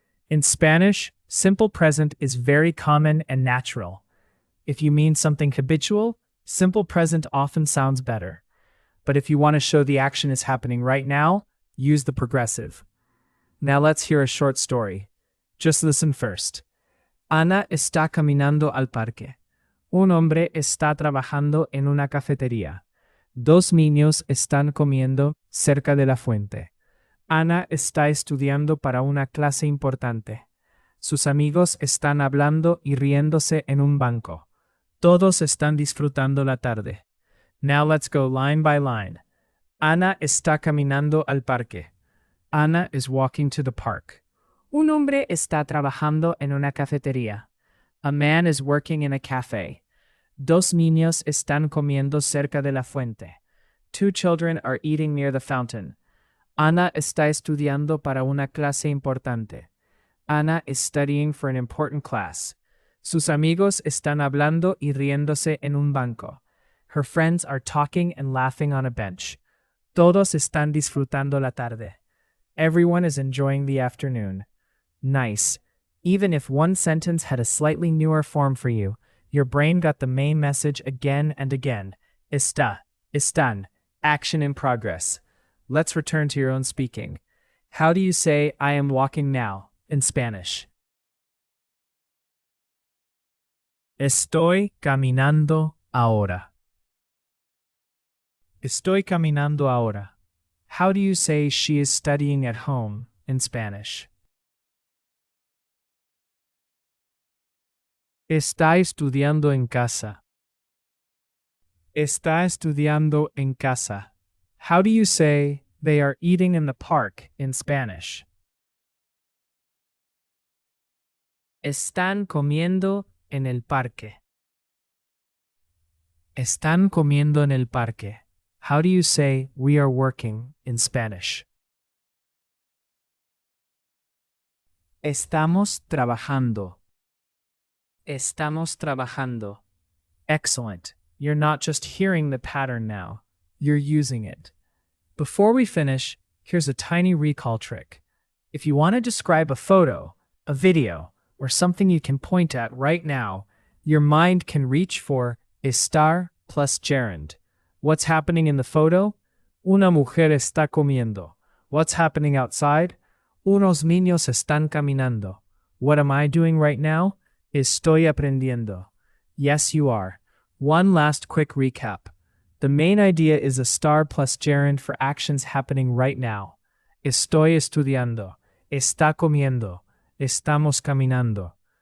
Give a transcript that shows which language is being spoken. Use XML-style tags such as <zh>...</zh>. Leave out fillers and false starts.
<en>In Spanish, simple present is very common and natural. If you mean something habitual, simple present often sounds better. But if you want to show the action is happening right now, use the progressive. Now let's hear a short story. Just listen first.</en> <es>Ana está caminando al parque. Un hombre está trabajando en una cafetería. Dos niños están comiendo cerca de la fuente. Ana está estudiando para una clase importante. Sus amigos están hablando y riéndose en un banco. Todos están disfrutando la tarde.</es> <en>Now let's go line by line.</en> <es>Ana está caminando al parque.</es> <en>Ana is walking to the park.</en> <es>Un hombre está trabajando en una cafetería.</es> <en>A man is working in a cafe.</en> <es>Dos niños están comiendo cerca de la fuente.</es> <en>Two children are eating near the fountain.</en> <es>Ana está estudiando para una clase importante.</es> <en>Ana is studying for an important class.</en> <es>Sus amigos están hablando y riéndose en un banco.</es> <en>Her friends are talking and laughing on a bench.</en> <es>Todos están disfrutando la tarde.</es> <en>Everyone is enjoying the afternoon. Nice. Even if one sentence had a slightly newer form for you, your brain got the main message again and again.</en> <es>Está, están,</es> <en>action in progress. Let's return to your own speaking. How do you say I am walking now in Spanish?</en> <es>Estoy caminando ahora. Estoy caminando ahora.</es> <en>How do you say she is studying at home in Spanish?</en> <es>Está estudiando en casa. Está estudiando en casa.</es> <en>How do you say they are eating in the park in Spanish?</en> <es>Están comiendo en el parque. Están comiendo en el parque.</es> <en>How do you say we are working in Spanish?</en> <es>Estamos trabajando. Estamos trabajando.</es> <en>Excellent. You're not just hearing the pattern now, you're using it. Before we finish, here's a tiny recall trick. If you want to describe a photo, a video, or something you can point at right now, your mind can reach for estar plus gerund. What's happening in the photo?</en> <es>Una mujer está comiendo.</es> <en>What's happening outside?</en> <es>Unos niños están caminando.</es> <en>What am I doing right now?</en> <es>Estoy aprendiendo.</es> <en>Yes, you are. One last quick recap. The main idea is estar plus gerund for actions happening right now.</en> <es>Estoy estudiando. Está comiendo. Estamos caminando.</es>